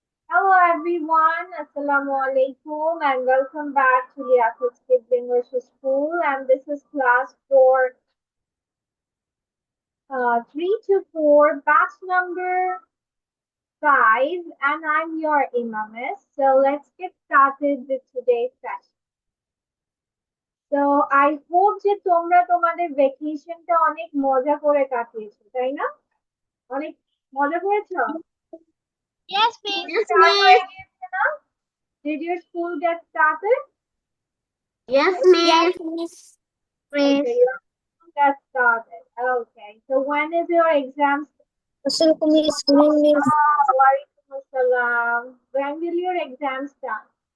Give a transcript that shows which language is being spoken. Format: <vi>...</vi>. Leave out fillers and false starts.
<en>Hello everyone, Assalamu alaikum and welcome back to the Athos Kids English School, and this is class for 3 to 4, batch number 5, and I'm your Imamis. So let's get started with today's session. So I hope</en> <bn>যে তোমরা তোমাদের ভ্যাকেশনটা অনেক মজা করে কাটিয়েছো, তাই না? অনেক মজা করেছো?</bn> <en>Yes, miss. School start</en> <bn>হয়ে গিয়েছে না?</bn> <en>Did your school get started? Yes, Yes, miss. miss. Okay, your school got started. Okay, so when is your exam? Assalamualaikum, miss. Good evening, miss.</en> <ar>Walaikum assalam.</ar> <en>When will your exam start?</en>